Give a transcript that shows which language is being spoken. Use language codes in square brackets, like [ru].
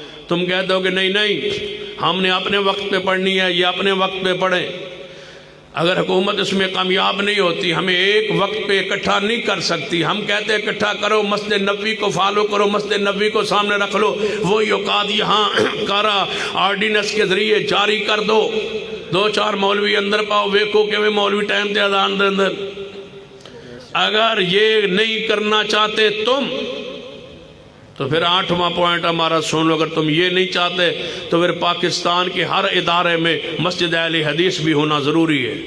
[ur] تم کہتے ہو کہ نہیں ہم نے اپنے وقت پہ پڑھنی ہے، یہ اپنے وقت پہ پڑھیں. اگر حکومت اس میں کامیاب نہیں ہوتی، ہمیں ایک وقت پہ اکٹھا نہیں کر سکتی. ہم کہتے ہیں اکٹھا کرو، مسجد نبوی کو فالو کرو، مسجد نبوی کو سامنے رکھ لو، وہی اوقات یہاں کارا آرڈیننس کے ذریعے جاری کر دو. [pa] 2-4 مولوی اندر پاؤ، ویکو کہ وہ مولوی ٹائم تے اذان دے اندر. [ur] اگر یہ نہیں کرنا چاہتے تم تو پھر 8واں پوائنٹ ہمارا سن لو. اگر تم یہ نہیں چاہتے تو پھر پاکستان کے ہر ادارے میں مسجد اہل حدیث بھی ہونا ضروری ہے.